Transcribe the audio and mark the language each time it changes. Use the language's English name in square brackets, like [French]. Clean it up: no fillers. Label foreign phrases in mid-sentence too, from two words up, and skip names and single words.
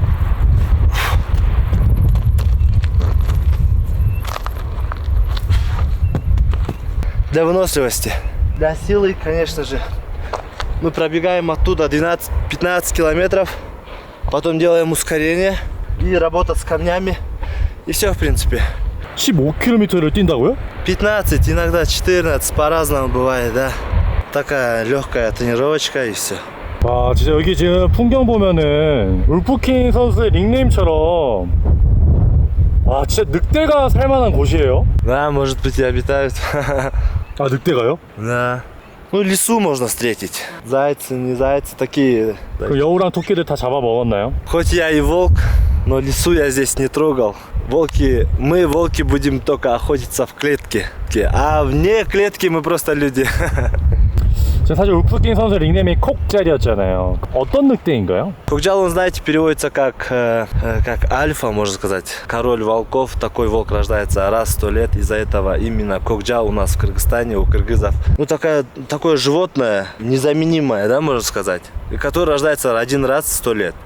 [Russian] Для выносливости, для силы, конечно же. Мы пробегаем оттуда 12-15 километров, потом делаем ускорение и работа с камнями. И все, в принципе. [Korean] 15km를 뛴다고요? [Russian] 15, иногда 14, по-разному бывает, да. Такая легкая тренировочка и все. [Korean] 와 진짜 여기 지금 풍경 보면은 울프킹 선수의 닉네임처럼 와 진짜 늑대가 살만한 곳이에요? [Russian] Да, может быть и обитают. [Korean] 아 늑대가요? [Russian] Да. Ну, лесу можно встретить. Зайцы, не зайцы, такие. [Korean] 그 여우랑 토끼를 다 잡아먹었나요? [Russian] Хоть я и волк, но лесу я здесь не трогал. Мы, волки, будем только охотиться в клетке. А вне клетки мы просто люди. [Korean] 사실 울프킹 선수 닉네임이 콕잘이었잖아요. 어떤 늑대인가요? [Russian] Кокджал, он, знаете, переводится как альфа, можно сказать. Король волков. Такой волк рождается раз в 100 лет. Из-за этого именно Кокджал у нас в Кыргызстане, у кыргызов. Ну, такое животное, незаменимое, да, можно сказать. Которое рождается один раз в 100 лет.